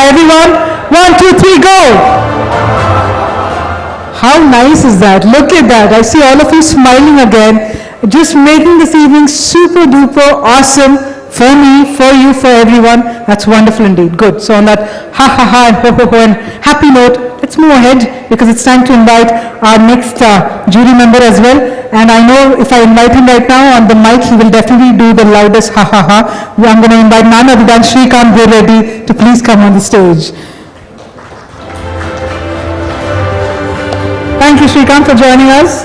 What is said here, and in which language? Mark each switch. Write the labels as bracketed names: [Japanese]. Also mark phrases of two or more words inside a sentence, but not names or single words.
[English] Everyone, 1, 2, 3, go. How nice is that? Look at that. I see all of you smiling again, just making this evening super duper awesome for me, for you, for everyone. That's wonderful indeed. Good. So on that ha ha ha and ho ho ho and happy note, let's move ahead because it's time to invite our next jury member as well. And I know if I invite him right now on the mic, he will definitely do the loudest ha ha ha. I'm going to invite none other than Shrikant Reddy to please come on the stage. Thank you, Shrikant, for joining us.